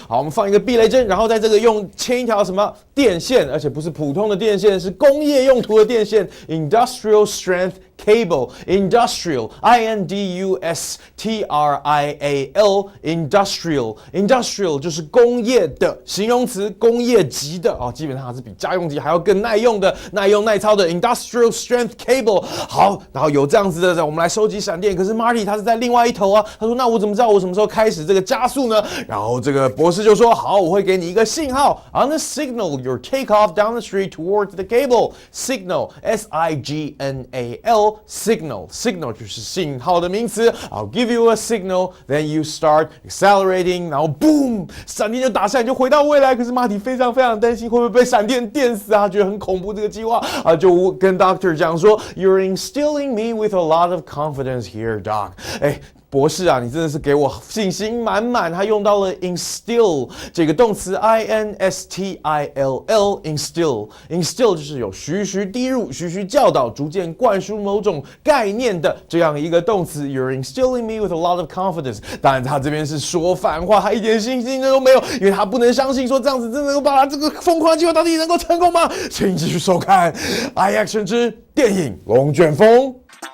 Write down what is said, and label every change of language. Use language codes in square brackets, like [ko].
[zh] 好，我们放一个避雷针，然后在这个用牵一条什么电线，而且不是普通的电线，是工业用途的电线 ， [en] industrial strength cable [zh] industrial I-N-D-U-S-T-R-I-A-L industrial 就是工业的形容词，工业级的哦，基本上还是比家用级还要更耐用的、耐用耐操的 industrial strength cable。好，然后有这样子的，我们来收集闪电。可是 Marty 他是在另外一头啊，他说：“那我怎么知道我什么时候开始这个加速呢？” 然后这个博士就说：“好，我会给你一个信号 ， [en] on the signal your take off down the street towards the cable signal [zh] S-I-G-N-A-L。”Signal 就是信号的名词。 [en] I'll give you a signal, then you start accelerating， [zh] 然后 [en] boom， [zh] 闪电就打下来，就回到未来。可是马体非常非常担心会不会被闪电电死啊，觉得很恐怖这个计划啊，就跟 Doctor 讲说 ， [en] You're instilling me with a lot of confidence here, Doc。 [zh] 博士啊，你真的是给我信心满满。他用到了 instill 这个动词 I-N-S-T-I-L-L instill 就是有徐徐滴入、徐徐教导、逐渐灌输某种概念的这样一个动词。 [en] You're instilling me with a lot of confidence。 [zh] 当然，他这边是说反话，他一点信心都没有，因为他不能相信说这样子真的能够把他这个疯狂的计划到底能够成功吗？请继续收看 iAction 之电影《龙卷风》。